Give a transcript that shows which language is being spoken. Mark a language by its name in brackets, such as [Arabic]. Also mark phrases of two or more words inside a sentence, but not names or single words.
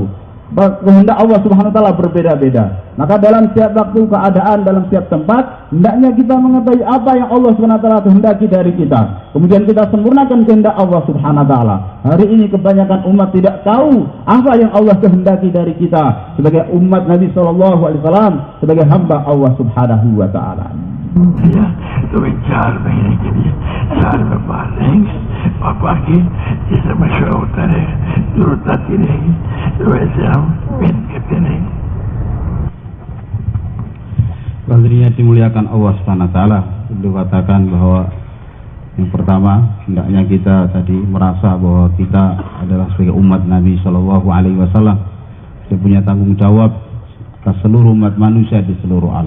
[Indonesian] Kehendak Allah [Arabic] سبحانه و تعالى [Indonesian] berbeda-beda. Maka dalam setiap waktu, keadaan, dalam setiap tempat, hendaknya kita mengetahui apa yang Allah [Arabic] سبحانه و تعالى [Indonesian] kehendaki dari kita. Kemudian kita sempurnakan kehendak Allah [Arabic] سبحانه و تعالى. [Indonesian] Hari ini kebanyakan umat tidak tahu apa yang Allah kehendaki dari kita sebagai umat Nabi [Arabic] صلى الله عليه وسلم, [Indonesian] sebagai hamba Allah [Arabic] سبحانه و تعالى. [Indonesian] Ya, [Hindi] तो 4 महीने के लिए साल में बाहर रहेंगे और बाकी जैसे मशवरा होता रहेगा, जरूरत आती रहेगी, तो वैसे हम मेहनत करते रहेंगे. [Indonesian] Hadirin dimuliakan Allah [Arabic] سبحانه و تعالى, [Indonesian] itu katakan bahwa yang pertama hendaknya kita tadi merasa bahwa kita adalah sebagai umat Nabi [Arabic] صلى الله عليه وسلم, [Indonesian] kita punya tanggung jawab ke seluruh umat manusia di seluruh alam.